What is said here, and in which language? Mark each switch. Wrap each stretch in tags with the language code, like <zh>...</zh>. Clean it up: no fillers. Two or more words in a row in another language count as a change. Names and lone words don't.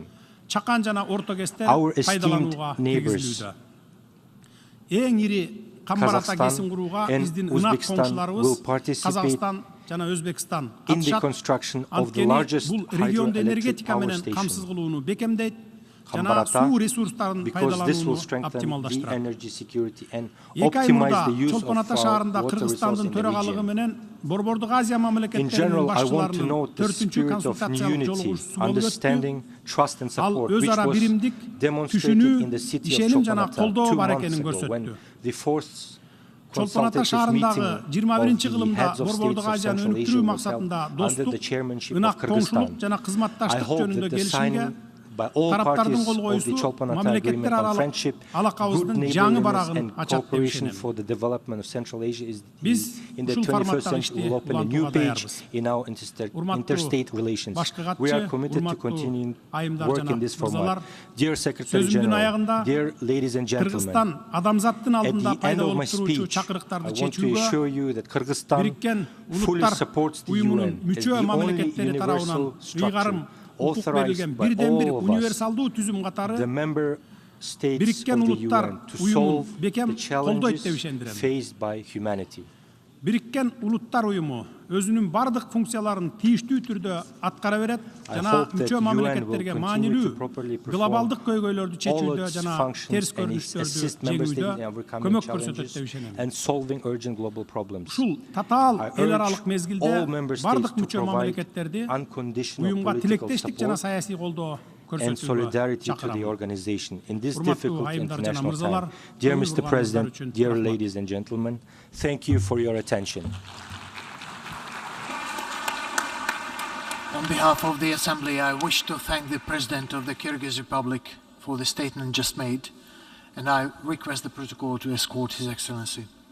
<en>Our esteemed neighbors, Kazakhstan and Uzbekistan, will participate in the construction of the largest hydroelectric power station, Khambarata, because this will strengthen the energy security and optimize the use of our water resource in the region.</en> <ky>Борбордук Азия</ky> <en>In</en> <ky>мамлекеттеринин</ky> <en>general, I want to</en> <ky>башчыларынын</ky> <en>note the</en> <ky>4-чү</ky> <en>spirit of</en> <ky>консультациялык</ky> <en>unity,</en> <ky>жолугушуусу болуп</ky> <en>understanding,</en> <ky>өттү.</ky> <en>trust and</en> <ky>Ал</ky> <en>support, which</en> <ky>өз ара</ky> <en>was</en> <ky>биримдик,</ky> <en>demonstrated in the</en> <ky>түшүнүү,</ky> <en>city of</en> <ky>ишеним жана</ky> <en>Chолpon-Ata</en> <ky>колдоо</ky> <en>2</en> <ky>бар</ky> <en>months</en> <ky>экенин</ky> <en>ago</en> <ky>көрсөттү.</ky> <en>when the fourth</en> <ky>Чолпон-Ата</ky> <en>consultative</en> <ky>шаарындагы</ky> <en>meeting</en> <ky>21-чи</ky> <en>of the</en> <ky>кылымда</ky> <en>heads of</en> <ky>Борбордук</ky> <en>states of</en> <ky>Азияны</ky> <en>Central Asia</en> <ky>өнүктүрүү</ky> <en>was held</en> <ky>максатында</ky> <en>under</en> <ky>достук,</ky> <en>the chairmanship</en> <ky>ынак</ky> <en>of Kyrgyzstan.</en> <ky>коңшулук жана</ky> <en>I</en> <ky>кызматташтык</ky> <en>hope</en> <ky>жөнүндө</ky> <en>that the</en> <ky>келишимге</ky> <en>signing by all</en> <ky>тараптардын</ky> <en>parties</en> <ky>кол</ky> <en>of the</en> <ky>коюусу</ky> <en>Cholpon-Ata Agreement</en> <ky>мамлекеттер</ky> <en>on</en> <ky>аралык</ky> <en>friendship, good</en> <ky>алакабыздын жаңы</ky> <en>neighborliness</en> <ky>барагын</ky> <en>and</en> <ky>ачат деп</ky> <en>cooperation</en> <ky>ишенем.</ky> <en>for the development of Central Asia is</en> <ky>Биз</ky> <en>in the</en> <ky>ушул</ky> <en>21st</en> <ky>форматтагы</ky> <en>century</en> <ky>ишти</ky> <en>will open a new</en> <ky>улантууга</ky> <en>page</en> <ky>даярбыз.</ky> <en>in our interstate relations. We are committed to continuing work in this format. Dear Secretary General, dear ladies and gentlemen,</en> <ky>Кыргызстан адамзаттын</ky> <en>at</en> <ky>алдында</ky> <en>the end</en> <ky>пайда</ky> <en>of my</en> <ky>болуп туруучу</ky> <en>speech, I</en> <ky>чакырыктарды</ky> <en>want to</en> <ky>чечүүгө</ky> <en>assure you that Kyrgyzstan</en> <ky>Бириккен</ky> <en>fully</en> <ky>Улуттар</ky> <en>supports the</en> <ky>уюмунун</ky> <en>UN as</en> <ky>мүчө</ky> <en>the only</en> <ky>мамлекеттери тарабынан</ky> <en>universal</en> <ky>ыйгарым</ky> <en>structure</en> <ky>укук берилген</ky> <en>authorized by</en> <ky>бирден бир</ky> <en>all of us,</en> <ky>универсалдуу түзүм катары</ky> <en>the member states</en> <ky>Бириккен</ky> <en>of the</en> <ky>Улуттар</ky> <en>UN, to</en> <ky>уюмун</ky> <en>solve</en> <ky>бекем</ky> <en>the</en> <ky>колдойт деп</ky> <en>challenges</en> <ky>ишендирем.</ky> <en>faced by humanity.</en> <ky>Бириккен Улуттар уюму өзүнүн бардык функцияларын тийиштүү түрдө аткара берет жана мүчө мамлекеттерге маанилүү глобалдык көйгөйлөрдү чечүүдө жана терс көрүнүштөрдү жеңүүдө көмөк көрсөтөт деп ишенем. Ушул татаал эл аралык мезгилде бардык мүчө мамлекеттерди уюмга тилектештик жана саясий колдоо</ky> <en>and solidarity to the organization in this difficult international time. Dear Mr. President, dear ladies and gentlemen, thank you for your attention. On behalf of the Assembly, I wish to thank the President of the Kyrgyz Republic for the statement just made, and I request the protocol to escort His Excellency.</en>